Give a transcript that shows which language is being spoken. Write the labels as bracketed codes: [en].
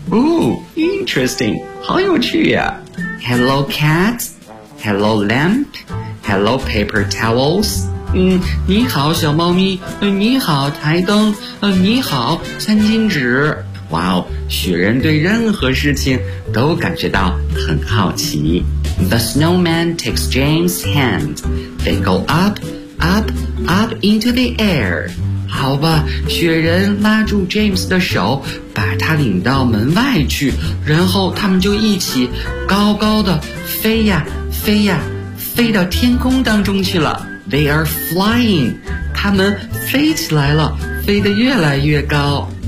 [en] 哦 ，interesting， [zh] 好有趣呀、 [en] 啊、！Hello cat， hello lamp， hello paper towels。 [zh] 你好，小猫咪。你好，台灯。你好，餐巾纸。哇哦，雪人对任何事情都感觉到很好奇。 [en] The snowman takes James' hand. They go up, up, up into the air. [zh] 好吧，雪人拉住 James 的手，把他领到门外去，然后他们就一起高高的飞呀飞呀，飞到天空当中去了。 [en] They are flying. [zh] 他们飞起来了，飞得越来越高。